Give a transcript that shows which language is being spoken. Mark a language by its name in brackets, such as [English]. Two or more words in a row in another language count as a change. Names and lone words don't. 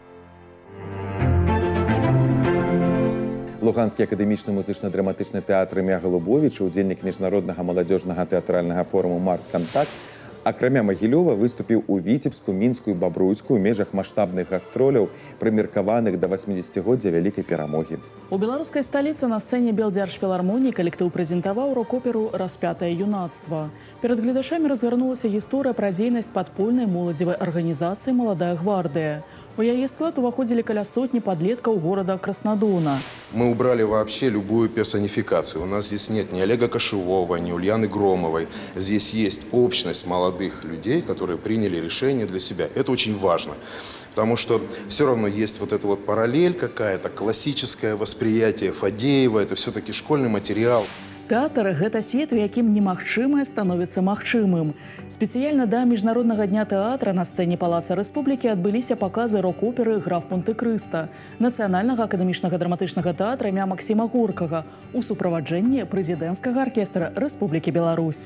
[Belarusian] Луганскі акадэмічны музычна-драматычны тэатр імя Галубовіча, удзельнік міжнароднага маладзёжнага тэатральнага форуму «Март-кантакт», акрамя Магілёва выступіў у Віцебску, Мінску і Бабруйску ў межах маштабных гастроляў, прымеркаваных да 80-годдзя вялікай перамогі. У беларускай сталіцы на сцэне Белдзяржфілармоніі калектыў прэзентаваў рок-оперу «Распятае юнацтва». Перад гледачамі разгарнулася гісторыя пра дзейнасць падпольнай моладзевай арганізацыі «Маладая гвардыя». У яе склад уваходзілі каля сотні подлеткаў города Краснодона. [Russian] Мы убрали вообще любую персонификацию. У нас здесь нет ни Олега Кошевого, ни Ульяны Громовой. Здесь есть общность молодых людей, которые приняли решение для себя. Это очень важно. Потому что все равно есть вот эта вот параллель какая-то, классическое восприятие Фадеева. Это все-таки школьный материал. [Belarusian] Тэатр – гэта свет, у якім немагчымае становіцца магчымым. Спецыяльна да Міжнароднага дня тэатра на сцэне Палаца Рэспублікі адбыліся паказы рок-оперы «Граф Монте-Крыста» Нацыянальнага акадэмічнага драматычнага тэатра імя Максіма Горкага у суправаджэнні прэзідэнцкага аркестра Рэспублікі Беларусь.